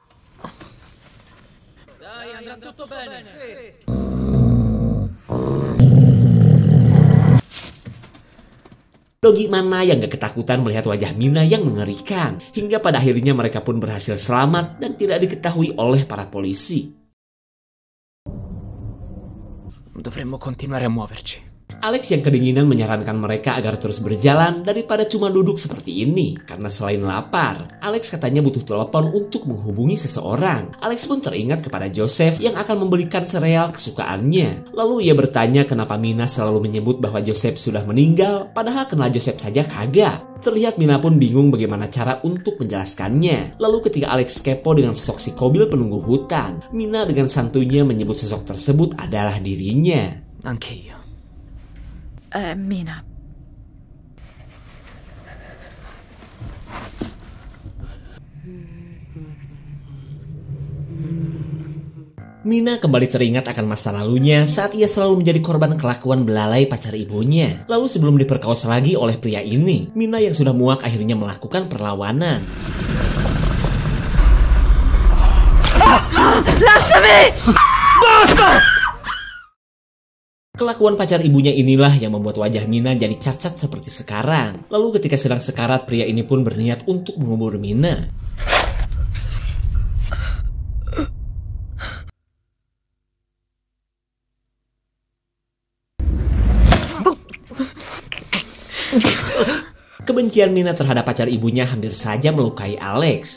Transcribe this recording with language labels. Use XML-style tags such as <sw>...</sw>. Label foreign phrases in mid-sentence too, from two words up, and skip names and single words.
<id>Dogi mana yang gak ketakutan melihat wajah Mina yang mengerikan. Hingga pada akhirnya mereka pun berhasil selamat dan tidak diketahui oleh para polisi.</id> <it>Dovremmo continuare a muoverci.</it> <id>Alex yang kedinginan menyarankan mereka agar terus berjalan daripada cuma duduk seperti ini. Karena selain lapar, Alex katanya butuh telepon untuk menghubungi seseorang. Alex pun teringat kepada Joseph yang akan membelikan sereal kesukaannya. Lalu ia bertanya kenapa Mina selalu menyebut bahwa Joseph sudah meninggal, padahal kenal Joseph saja kagak. Terlihat Mina pun bingung bagaimana cara untuk menjelaskannya. Lalu ketika Alex kepo dengan sosok si kobil penunggu hutan, Mina dengan santuinya menyebut sosok tersebut adalah dirinya.</id> <it>Anche io. Mina.</it> <id>Mina kembali teringat akan masa lalunya saat ia selalu menjadi korban kelakuan belalai pacar ibunya. Lalu sebelum diperkosa lagi oleh pria ini, Mina yang sudah muak akhirnya melakukan perlawanan.</id> <it>Lasciami! Basta!</it> <id>Kelakuan pacar ibunya inilah yang membuat wajah Mina jadi cacat seperti sekarang. Lalu ketika sedang sekarat, pria ini pun berniat untuk mengubur Mina. Kebencian Mina terhadap pacar ibunya hampir saja melukai Alex.</id>